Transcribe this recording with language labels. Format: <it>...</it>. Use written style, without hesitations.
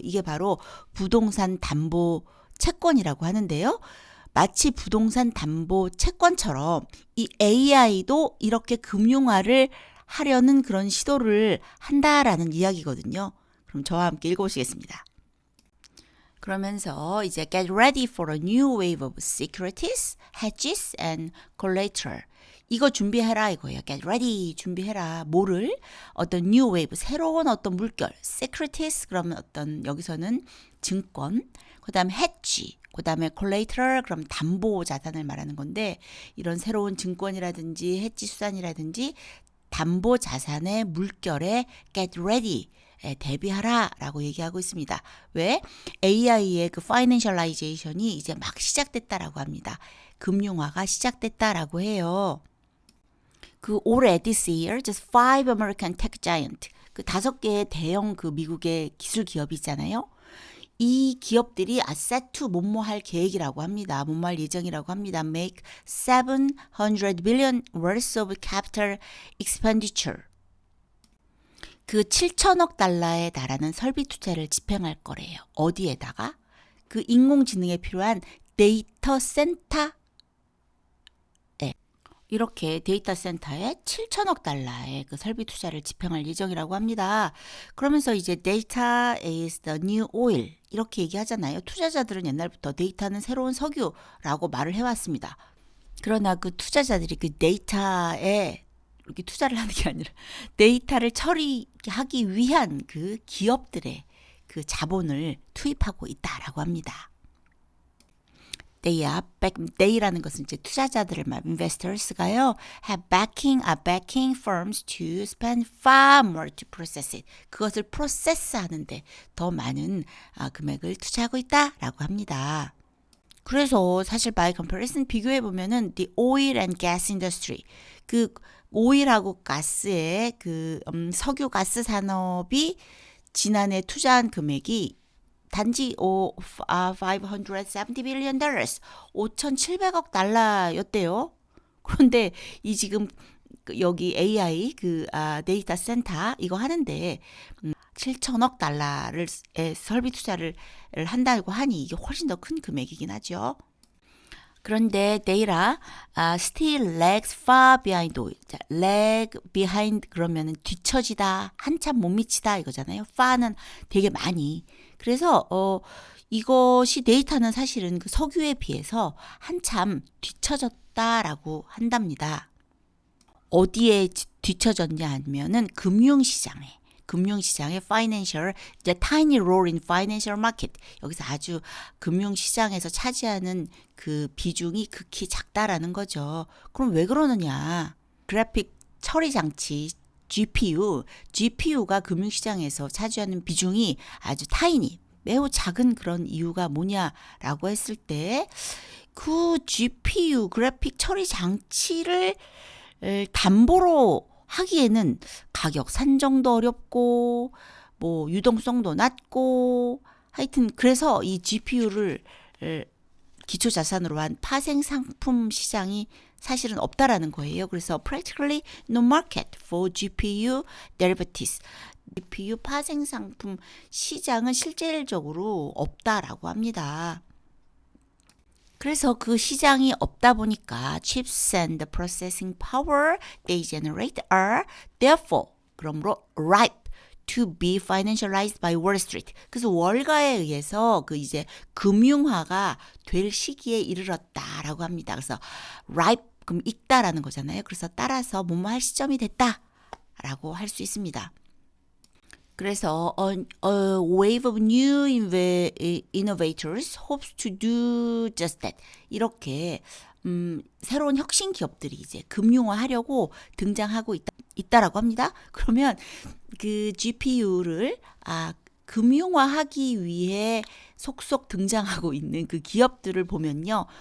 <ko>이게 바로 부동산 담보 채권이라고 하는데요. 마치 부동산 담보 채권처럼 이 AI도 이렇게 금융화를 하려는 그런 시도를 한다라는 이야기거든요. 그럼 저와 함께 읽어보시겠습니다. 그러면서 이제</ko> <en>get ready for a new wave of securities, hedges and collateral.</en> <ko>이거 준비해라 이거예요. get ready 준비해라. 뭐를? 어떤 new wave 새로운 어떤 물결, securities 그러면 어떤 여기서는 증권, 그다음에 hedge, 그다음에 collateral 그럼 담보 자산을 말하는 건데 이런 새로운 증권이라든지 hedge 수단이라든지 담보 자산의 물결에 get ready 대비하라 라고 얘기하고 있습니다. 왜? AI의 그 파이낸셜라이제이션이 이제 막 시작됐다라고 합니다. 금융화가 시작됐다라고 해요. 그 올해</ko> <en>this year just five American tech giant</en> <ko>그 5개의 대형 그 미국의 기술 기업이 있잖아요. 이 기업들이 set to 뭐뭐할 계획이라고 합니다. 뭐뭐할 예정이라고 합니다.</ko> <en>Make 700 billion worth of capital expenditure.</en> <ko>그 7천억 달러에 달하는 설비 투자를 집행할 거래요. 어디에다가? 그 인공지능에 필요한 데이터 센터 이렇게 데이터 센터에 7천억 달러의 그 설비 투자를 집행할 예정이라고 합니다. 그러면서 이제</ko> <en>data is the new oil</en> <ko>이렇게 얘기하잖아요. 투자자들은 옛날부터 데이터는 새로운 석유라고 말을 해왔습니다. 그러나 그 투자자들이 그 데이터에 이렇게 투자를 하는 게 아니라 데이터를 처리하기 위한 그 기업들의 그 자본을 투입하고 있다라고 합니다. they라는 것은 이제 투자자들을 말, investors가요,</ko> <en>are backing firms to spend far more to process it.</en> <ko>그것을 프로세스 하는데 더 많은 금액을 투자하고 있다라고 합니다. 그래서 사실</ko> <en>by comparison</en> <ko>비교해 보면은</ko> <en>the oil and gas industry</en> <ko>그 오일하고 가스의 그 석유 가스 산업이 지난해 투자한 금액이 단지</ko> <en>570 billion dollars</en> <ko>5,700억 달러였대요. 그런데 이 지금 여기 AI 그 데이터 센터 이거 하는데 7천억 달러를 설비 투자를 한다고 하니 이게 훨씬 더 큰 금액이긴 하죠. 그런데 데이터</ko> <en>still lags far behind oil.</en> <ko>자, lag behind 그러면은 뒤처지다, 한참 못 미치다 이거잖아요. far는 되게 많이. 그래서 이것이 데이터는 사실은 그 석유에 비해서 한참 뒤처졌다라고 한답니다. 어디에 뒤처졌냐 하면은 금융시장의 financial,</ko> <en>the tiny role in financial market.</en> <ko>여기서 아주 금융시장에서 차지하는 그 비중이 극히 작다라는 거죠. 그럼 왜 그러느냐? 그래픽 처리 장치 GPU가 금융시장에서 차지하는 비중이 아주 타이니, 매우 작은 그런 이유가 뭐냐라고 했을 때 그 GPU 그래픽 처리 장치를 담보로 하기에는 가격 산정도 어렵고 뭐 유동성도 낮고 하여튼 그래서 이 GPU를 기초 자산으로 한 파생 상품 시장이 사실은 없다라는 거예요. 그래서</ko> <en>practically no market for GPU derivatives.</en> <ko>GPU 파생 상품 시장은 실질적으로 없다라고 합니다. 그래서 그 시장이 없다 보니까</ko> <en>chips and the processing power they generate are therefore</en> <ko>그러므로</ko> <en>ripe to be financialized by Wall Street.</en> <ko>그래서 월가에 의해서 그 이제 금융화가 될 시기에 이르렀다라고 합니다. 그래서 ripe 그럼 익다라는 거잖아요. 그래서 따라서 뭐뭐 할 시점이 됐다라고 할 수 있습니다. 그래서</ko> <en>a wave of new innovators hopes to do just that.</en> <ko>이렇게 새로운 혁신 기업들이 이제 금융화하려고 등장하고 있다라고 합니다. 그러면 그 GPU를 금융화하기 위해 속속 등장하고 있는 그 기업들을 보면요.</ko>